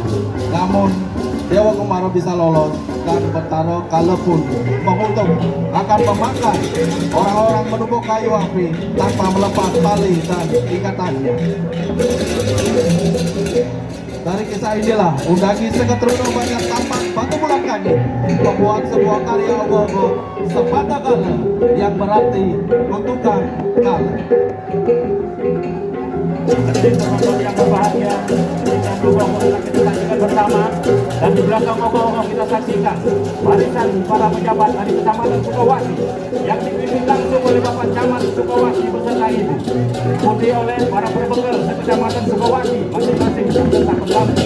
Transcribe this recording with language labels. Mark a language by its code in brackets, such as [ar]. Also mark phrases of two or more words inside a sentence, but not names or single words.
[id] Namun Dewa Kumara bisa lolos dan Betara Kale pun mengutuk akan memakan orang-orang menumpuk kayu api tanpa melepas tali dan ikatannya. Dari kisah inilah Undagi Seketruna Banjar Tampak Batu Bulan Kangit membuat sebuah karya ogo-ogo Sapate Kale yang berarti kutukan kale. Jadi penonton yang berbahagia, kita ogo-ogo kita saksikan bersama, dan di belakang ogo-ogo kita saksikan barisan para pejabat dari Kecamatan Sukawati yang dipimpin langsung oleh Bapak Camat Sukawati beserta Ibu, diikuti oleh para perbekal Kecamatan Sukawati masing-masing serta pendamping.